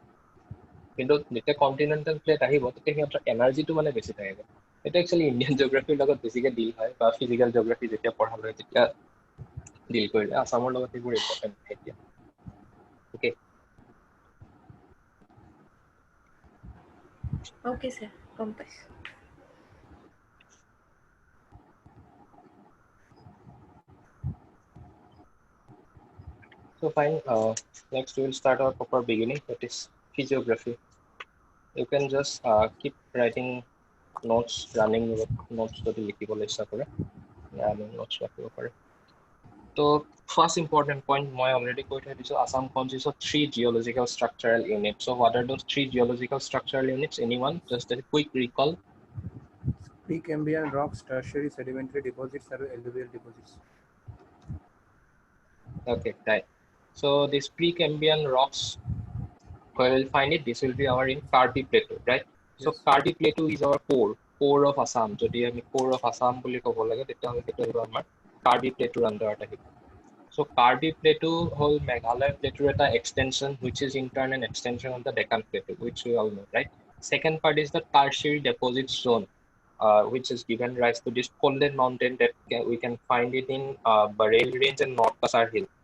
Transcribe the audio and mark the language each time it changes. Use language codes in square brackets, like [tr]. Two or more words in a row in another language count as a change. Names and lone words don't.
[as] কিন্তু যেতিয়া কণ্টিনেণ্টেল প্লেট আহিব, তেতিয়া সিহঁতৰ এনাৰ্জিটো মানে বেছি থাকে। সেইটো একচুৱেলি ইণ্ডিয়ান জিঅ'গ্ৰাফিৰ লগত বেছিকৈ ডিল হয়, বা ফিজিকেল জিঅ'গ্ৰাফি যেতিয়া পঢ়াব হয় তেতিয়া ডিল কৰিলে। আছামৰ লগত সেইবোৰ ইম্পৰ্টেণ্ট এতিয়া। অ'কে। অ'কে ছাৰ, গম পাইছোঁ। [en] So fine, next we will start our proper beginning, that is physiography. You can just keep writing notes, running notes [as] যদি লিখিবলৈ ইচ্ছা কৰে, notes ৰাখিব পাৰে। [en] তো first important point [as] মই already কৈ থৈ দিছোঁ, [en] Assam consists of 3 geological structural units. So what are those 3 geological structural units? Anyone? Just a quick recall. Precambrian rocks, tertiary sedimentary deposits, and alluvial deposits. Okay, right. So these Precambrian rocks, where we'll find it, this will be our in Karbi Plateau, right? So Yes. Karbi Plateau is our core of Assam. [as] যদি আমি [en] core of Assam [as] বুলি ক'ব লাগে, তেতিয়াহ'লে সেইটো হ'ব আমাৰ Karbi Plateau under আহিব। [en] So Karbi Plateau whole Meghalaya Plateau eta extension which is in turn an extension of the Deccan Plateau, which we all know, right? Second part is the tertiary deposit zone, which is given rise to this Kolden mountain that we can find it in Bareilly Range and North Kasar Hill.